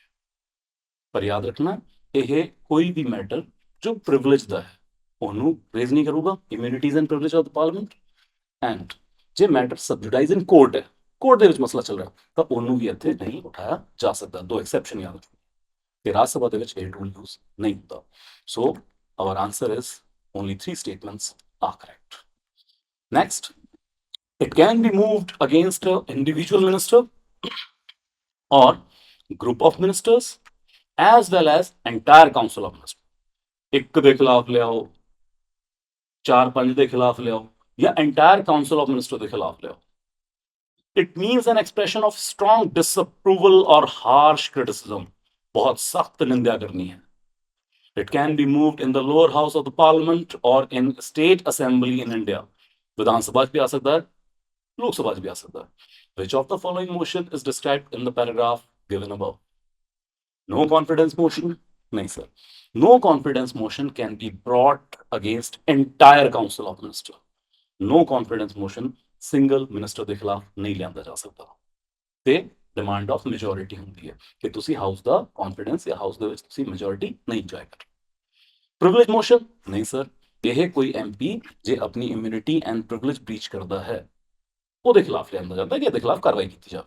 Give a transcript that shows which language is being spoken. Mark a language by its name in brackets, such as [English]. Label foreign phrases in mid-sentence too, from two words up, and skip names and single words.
[Punjabi] ਪਰ ਯਾਦ ਰੱਖਣਾ, ਇਹ ਕੋਈ ਵੀ ਮੈਟਰ ਜੋ ਪ੍ਰਿਵਿਲੇਜ ਦਾ ਹੈ ਉਹਨੂੰ ਰੇਜ਼ ਨਹੀਂ ਕਰੂਗਾ, [English] immunities and privilege of the parliament. [Punjabi] ਐਂਡ ਜੇ [English] matter sub judice in court [Punjabi] ਹੈ, ਕੋਰਟ ਦੇ ਵਿੱਚ ਮਸਲਾ ਚੱਲ ਰਿਹਾ, ਤਾਂ ਉਹਨੂੰ ਵੀ ਇੱਥੇ ਨਹੀਂ ਉਠਾਇਆ ਜਾ ਸਕਦਾ। ਦੋ ਐਕਸੈਪਸ਼ਨ ਯਾਦ ਰੱਖੋ ਕਿ ਰਾਜ ਸਭਾ ਦੇ ਵਿੱਚ ਇਹ ਰੂਲ ਯੂਜ਼ ਨਹੀਂ ਹੁੰਦਾ। [English] So our answer is only 3 statements are correct. Next, it can be moved against an individual minister or group of ministers as well as entire council of ministers. [Punjabi] ਇੱਕ ਦੇ ਖਿਲਾਫ ਲਿਆਓ, 4-5 ਦੇ ਖਿਲਾਫ ਲਿਆਓ, ਜਾਂ [English] entire council of ministers [Punjabi] ਦੇ ਖਿਲਾਫ ਲਿਆਓ। [English] It means an expression of strong disapproval or harsh criticism. [Hindi] बहुत सख्त निंदा करनी है। [English] It can be moved in the lower house of the parliament or in state assembly in India. [Hindi] विधान सभा भी आ सकता है, लोक सभा भी आ सकता है। [English] Which of the following motion is described in the paragraph given above? No confidence motion? नहीं sir. No confidence motion can be brought against entire council of minister. No confidence motion single minister [Punjabi] ਦੇ ਖਿਲਾਫ ਨਹੀਂ ਲਿਆਂਦਾ ਜਾ ਸਕਦਾ। ਤੇ [English] demand of majority [Punjabi] ਹੁੰਦੀ ਹੈ ਕਿ ਤੁਸੀਂ ਹਾਊਸ ਦਾ ਕੌਨਫੀਡੈਂਸ ਜਾਂ ਹਾਊਸ ਦੇ ਵਿੱਚ ਤੁਸੀਂ ਮੈਜੋਰਿਟੀ ਨਹੀਂ ਇੰਜੋਏ ਕਰ। [English] privilege motion? [Punjabi] ਨਹੀਂ ਸਰ, ਇਹ ਕੋਈ ਐਮਪੀ ਜੇ ਆਪਣੀ [English] immunity and privilege breach [Punjabi] ਕਰਦਾ ਹੈ ਉਹਦੇ ਖਿਲਾਫ ਲਿਆਂਦਾ ਜਾਂਦਾ ਕਿ ਇਹਦੇ ਖਿਲਾਫ ਕਾਰਵਾਈ ਕੀਤੀ ਜਾਵੇ।